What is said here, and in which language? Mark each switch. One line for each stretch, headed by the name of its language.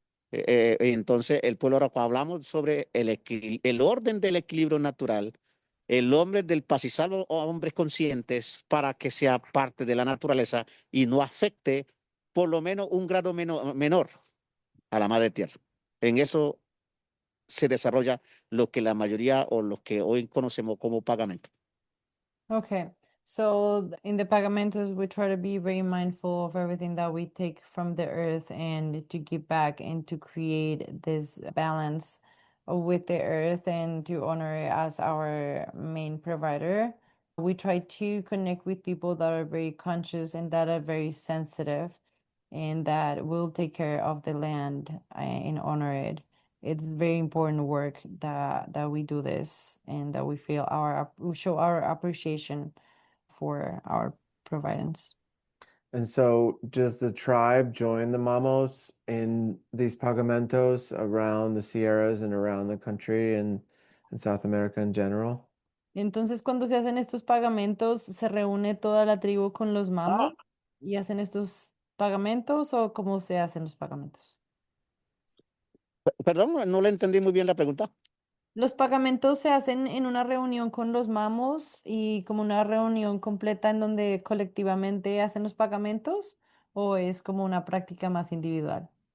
Spanish: Entonces, el pueblo ahora cuando hablamos sobre el orden del equilibrio natural, el hombre del paz y salvo a hombres conscientes para que sea parte de la naturaleza y no afecte por lo menos un grado menor a la madre tierra. En eso se desarrolla lo que la mayoría o los que hoy conocemos como pagamento.
English: Okay. So in the pagamentos, we try to be very mindful of everything that we take from the earth and to give back and to create this balance with the earth and to honor it as our main provider. We try to connect with people that are very conscious and that are very sensitive and that will take care of the land and honor it. It's very important work that we do this and that we show our appreciation for our providence. And so, does the tribe join the Mamos in these pagamentos around the Sierras and around the country and in South America in general?
Spanish: Entonces, cuando se hacen estos pagamentos, ¿se reúne toda la tribu con los mamos y hacen estos pagamentos o cómo se hacen los pagamentos? Perdón, no le entendí muy bien la pregunta. Los pagamentos se hacen en una reunión con los mamos y como una reunión completa en donde colectivamente hacen los pagamentos o es como una práctica más individual.